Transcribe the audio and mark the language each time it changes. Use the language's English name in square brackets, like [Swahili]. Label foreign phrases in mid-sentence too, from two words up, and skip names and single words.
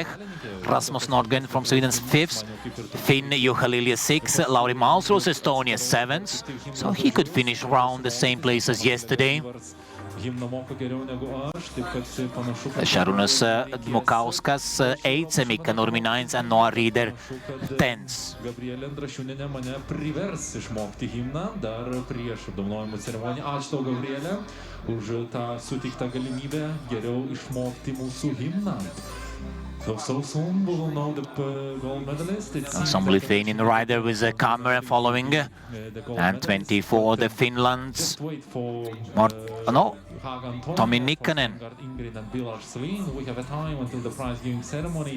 [English] Rasmus Nordgren from Sweden's 5th, Finn Juha-Lilja 6th, Lauri Malmros, Estonia 7th, so he could finish around the same place as yesterday. Šarūnas Dmukauskas 8th, Mika Nurmi 9th, and Noah Reeder 10th. [Lithuanian] Gabrielė Andrašiūnienė mane privers išmokti himną dar prieš apdovanojimų ceremoniją. Ačiū tau, Gabrielė, už tą suteiktą galimybę geriau išmokti mūsų himną. [English] So soon we will know the gold medalist. Some Lithuanian rider with a camera following, and 24 the Finland's Tommi Nikkanen. We have a time until the prize giving ceremony.